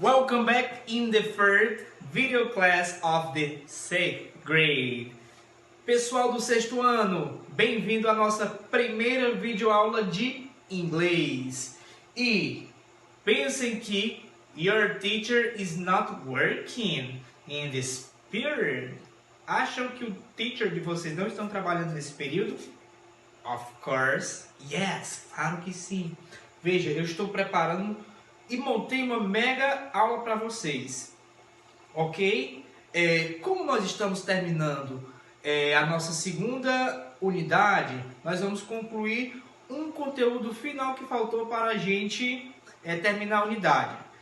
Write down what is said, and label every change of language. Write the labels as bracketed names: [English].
[English] Welcome back in the third video class of the 6th grade. [Portuguese] Pessoal do sexto ano, bem-vindo à nossa primeira videoaula de inglês. E pensem que [English] your teacher is not working in this period. [Portuguese] Acham que o teacher de vocês não estão trabalhando nesse período? [English] Of course, yes, [Portuguese] claro que sim. Veja, eu estou preparando e montei uma mega aula para vocês, ok? Como nós estamos terminando a nossa segunda unidade, nós vamos concluir um conteúdo final que faltou para a gente terminar a unidade.